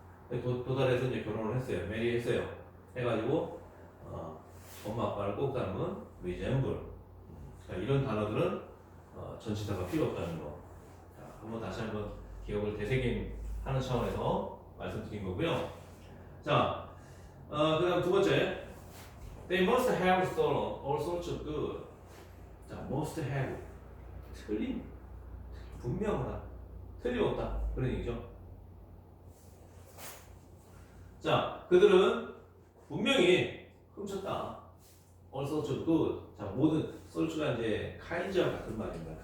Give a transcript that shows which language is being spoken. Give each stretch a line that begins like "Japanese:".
Korean: 도달해서 이제 결혼을 했어요, 메리했어요. 해가지고 엄마 아빠를 꼭 닮은 resemble. 이런 단어들은 전치사가 필요 없다는 거. 자, 한번 다시 한번 기억을 되새김하는 차원에서 말씀드린 거고요. 자, 그다음 두 번째,
English: they must have stolen all sorts of good.
Korean: 자, must have, 분명하다, 틀림없다, 그런 얘기죠. 자, 그들은 분명히 훔쳤다.
English: all sorts of good.
Korean: 자, 모든 sorts가 이제 kinds와 같은 말입니다.